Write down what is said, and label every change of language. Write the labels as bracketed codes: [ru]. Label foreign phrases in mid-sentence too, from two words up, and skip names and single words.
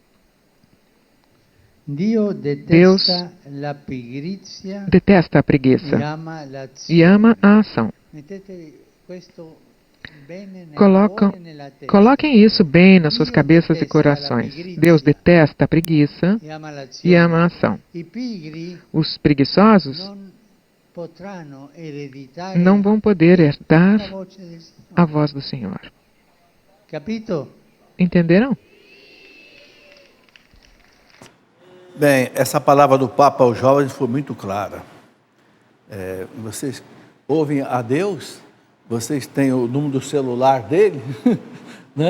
[it] Dio [pt] Deus [it] detesta la pigrizia [pt] Detesta a [it] e [pt] preguiça [it] ama l'azione. [pt] e ama a ação. [it] Mettete questo bene nel [pt] Colocam- [it] cuore e nella testa. [pt] Coloquem isso bem nas suas [it] Dio [pt] cabeças e [it] detesta [pt] corações. [it] la pigrizia [pt] Deus detesta a preguiça [it] e ama l'azione. [pt] e ama a ação. [it] I pigri [pt] Os preguiçosos [it] non potranno ereditare [pt] não vão poder [it] la [pt] herdar [it] voce del Signore. [pt] a voz do Senhor. [it] Capito? [pt] Entenderam? Bem, essa palavra do Papa aos jovens foi muito clara. Vocês ouvem a Deus, vocês têm o número do celular dele, né?